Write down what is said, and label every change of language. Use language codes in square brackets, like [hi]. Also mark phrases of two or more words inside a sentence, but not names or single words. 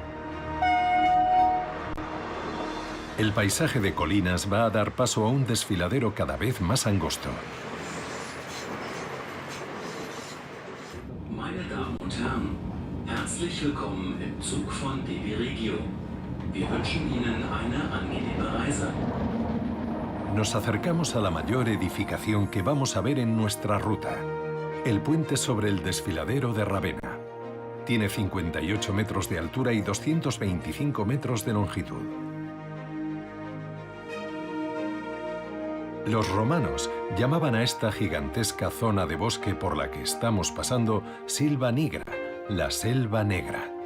[es] El paisaje de colinas va a dar paso a un desfiladero cada vez más angosto. [de] Meine Damen und Herren, herzlich willkommen im Zug von DB Regio. Wir wünschen Ihnen eine angenehme Reise. [es] Nos acercamos a la mayor edificación que vamos a ver en nuestra ruta. El puente sobre el desfiladero de Ravenna. Tiene 58 metros de altura y 225 metros de longitud. Los romanos llamaban a esta gigantesca zona de bosque por la que estamos pasando Silva Nigra, la selva negra.